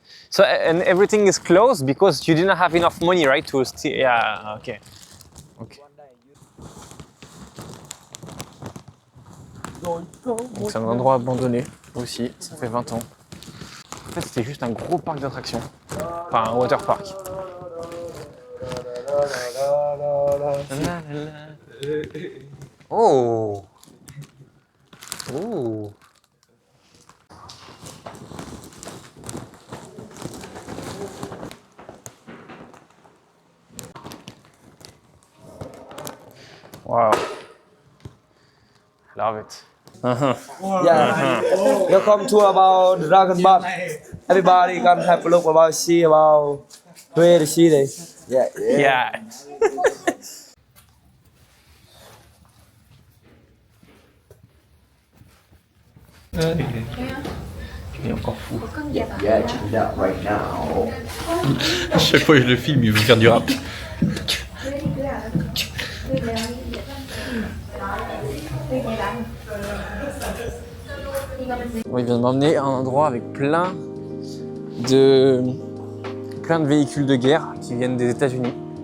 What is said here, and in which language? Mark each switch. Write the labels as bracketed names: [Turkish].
[English] So and everything is closed because you didn't have enough money, right? To steal. Yeah. Okay. [French] Donc c'est un endroit abandonné aussi. Ça fait 20 ans. En fait, c'était juste un gros parc d'attractions. Enfin, un water park. Oh. Oh. Wow. [English] Love it. Yeah. Welcome to about Dragon Ball. Everybody can have a look about see about where the city. Yeah. [French] Il est encore fou. [English] Yeah, check it out right now. [French] À chaque fois que je le filme, il veut faire du rap. Bon, il vient de m'emmener à un endroit avec plein de véhicules de guerre qui viennent des États-Unis.